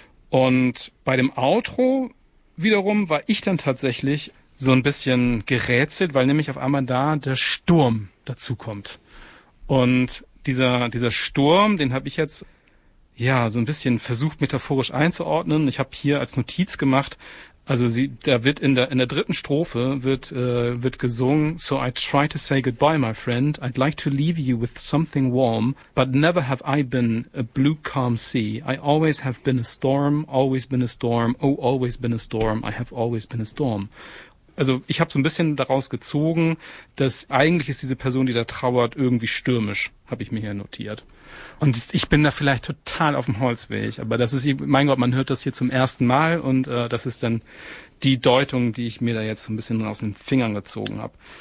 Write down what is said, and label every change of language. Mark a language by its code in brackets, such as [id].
[de] Und bei dem Outro wiederum war ich dann tatsächlich so ein bisschen gerätselt, weil nämlich auf einmal da der Sturm dazukommt. Und dieser Sturm, den habe ich jetzt ja so ein bisschen versucht, metaphorisch einzuordnen. Ich habe hier als Notiz gemacht, also da wird in der dritten Strophe wird gesungen, [en] "So I try to say goodbye, my friend. I'd like to leave you with something warm, but never have I been a blue calm sea. I always have been a storm, always been a storm, oh, always been a storm, I have always been a storm." [de] Also ich habe so ein bisschen daraus gezogen, dass eigentlich ist diese Person, die da trauert, irgendwie stürmisch, habe ich mir hier notiert. Und ich bin da vielleicht total auf dem Holzweg, aber das ist, mein Gott, man hört das hier zum ersten Mal und das ist dann die Deutung, die ich mir da jetzt so ein bisschen aus den Fingern gezogen habe.